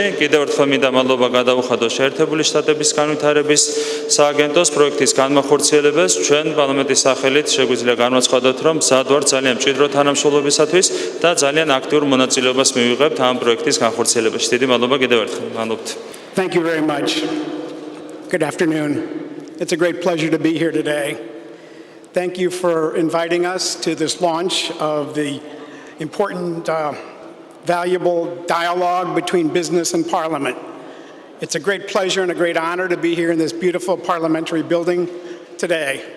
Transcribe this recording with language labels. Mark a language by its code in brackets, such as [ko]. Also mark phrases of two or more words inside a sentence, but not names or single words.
[ka] კიდევ ერთხელ მინდა მადლობა გადავუხადო შეერთებული შტატების განვითარების სააგენტოს პროექტის განმახორციელებას. ჩვენ პარლამენტის სახელით შეგვიძლია განვაცხადოთ, რომ მზად ვართ ძალიან მჭიდრო თანამშრომლობისათვის და ძალიან აქტიურ მონაწილეობას მივიღებთ ამ პროექტის განხორციელებაში. დიდი მადლობა კიდევ ერთხელ. მადლობთ. [en] Thank you very much. Good afternoon. It's a great pleasure to be here today. Thank you for inviting us to this launch of the important, valuable dialogue between business and Parliament. It's a great pleasure and a great honor to be here in this beautiful parliamentary building today.